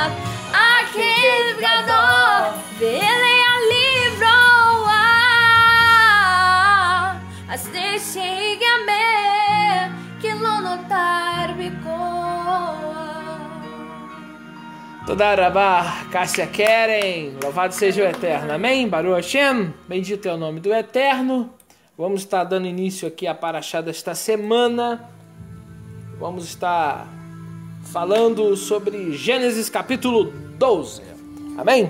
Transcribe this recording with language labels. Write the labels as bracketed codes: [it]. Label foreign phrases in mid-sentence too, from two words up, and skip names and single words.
[he] הכאב גדול ואין לאן לברוח, עשה שיגמר כי לא נותר בי כוח. [pt] Todarabá, Cássia Keren, louvado seja o Eterno, amém? [he] ברוך השם, [pt] bendito é o nome do Eterno. Vamos estar dando início aqui à paraxá desta semana. Vamos estar falando sobre Gênesis capítulo 12, amém?